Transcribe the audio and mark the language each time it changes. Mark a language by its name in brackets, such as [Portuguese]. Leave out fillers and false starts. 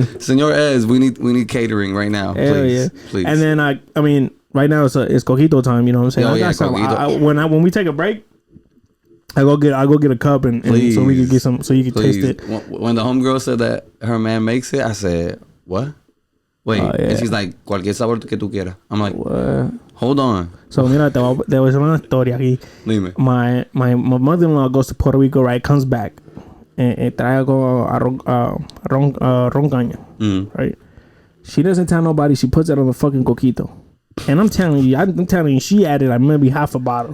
[English] Like, Senor Ez, we need catering right now. Hell please, yeah. Please. And then I mean, right now it's coquito time. You know what I'm saying? When we take a break, I go get a cup and so we can get some, so you can taste it. When the homegirl said that her man makes it, I said, what? Wait, and she's like, [Spanish] cualquier sabor que tú quieras. [English] I'm like, what? Hold on. [Spanish] So mira, [English] there was [Spanish] una historia aquí. Dime. [English] My mother-in-law goes to Puerto Rico, right? Comes back and trae roncaña, right? She doesn't tell nobody. She puts it on the fucking coquito. And I'm telling you, she added like maybe half a bottle.